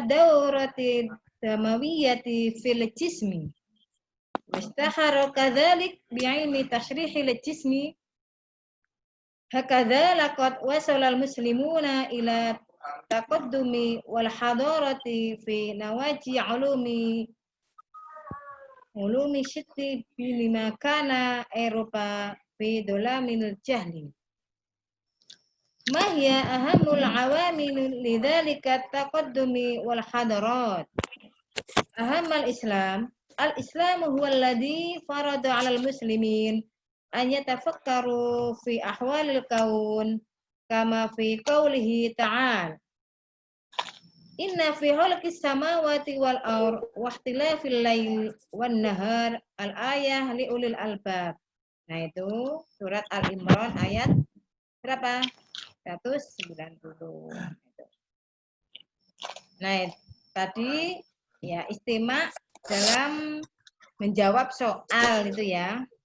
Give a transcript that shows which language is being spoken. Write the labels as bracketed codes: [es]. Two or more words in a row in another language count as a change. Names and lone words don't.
[ar] دورة الدموية في الجسم واشتهر كذلك بعلم تشريح الجسم هكذا لقد وصل المسلمون إلى تقدم والحضارة في نواحي علوم شتى لما كان أوروبا في ظلام الجهل. ما هي أهم العوامل لذلك التقدم والحضارة. أهم الإسلام، الإسلام هو الذي فرض على المسلمين أن يتفكروا في أحوال الكون كما في قوله تعالى. إن في خلق السماوات والأرض واختلاف الليل والنهار لآيات لأولي الألباب. [id] Nah itu surat Al-Imran ayat berapa? 190. Nah, tadi ya istimak dalam menjawab soal itu ya.